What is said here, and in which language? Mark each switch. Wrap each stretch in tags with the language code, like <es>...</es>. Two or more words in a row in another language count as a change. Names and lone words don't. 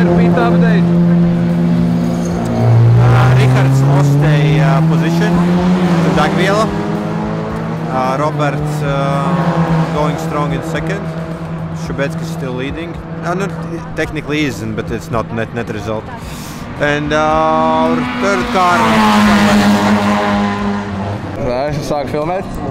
<en>Sprint update. Rihards lost a position to Dagviela. Roberts going strong in second. Shubetsky still leading. No, technically isn't, but it's not net result. And our third car.</en> <lv>Sāk filmēt.</lv>